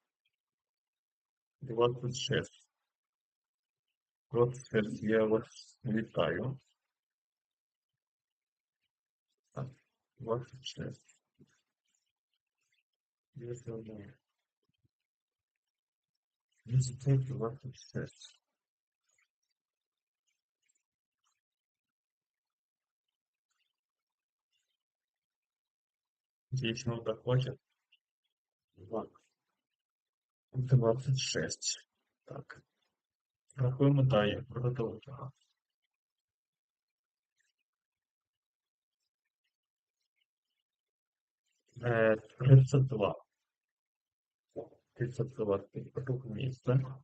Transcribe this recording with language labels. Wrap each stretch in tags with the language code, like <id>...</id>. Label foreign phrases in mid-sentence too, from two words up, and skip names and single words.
<uk>26. 26. Я вас вітаю. Так, 26. Я знаю. 26.</uk> <ru>Здесь он доходит.</ru> <uk>26. Так. Рахуємо далі. Продовжуємо. 32. 32. Друге місце.</uk>